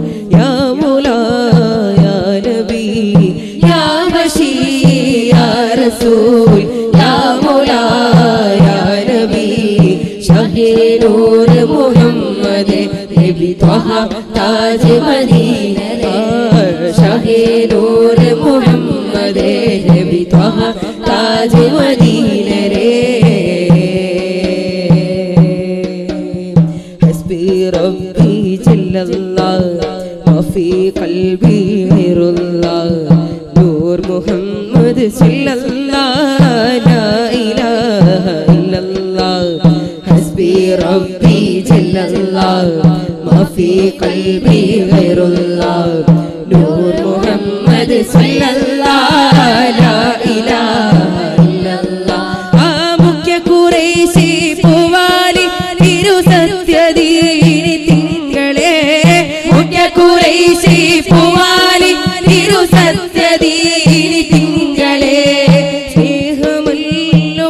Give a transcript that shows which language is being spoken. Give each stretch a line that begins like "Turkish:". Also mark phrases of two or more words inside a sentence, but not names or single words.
Hindi: रसूल या मौला या नबी, शाह-ए-नूर मुहम्मद नबी त्वाहा ताज मदीना रे, शाह-ए-नूर मुहम्मद नबी त्वाहा ताज मदीना रे,
Arabic: حسبي ربي جل الله وفي قلبي غير الله، نور محمد صلى الله لا إله إلا الله، حسبي ربي جل الله ما في قلبي غير الله، نور محمد صلى الله لا إله إلا الله.
Malayalam: ആ മുഖ്യ ഖുറൈശി പൂവാലി തിരുസത്യദീനി തിങ്കളെ, മുഖ്യ ഖുറൈശി പൂവാലി തിരുസത്യദീനി തിങ്കളെ, സ്നേഹമല്ലോ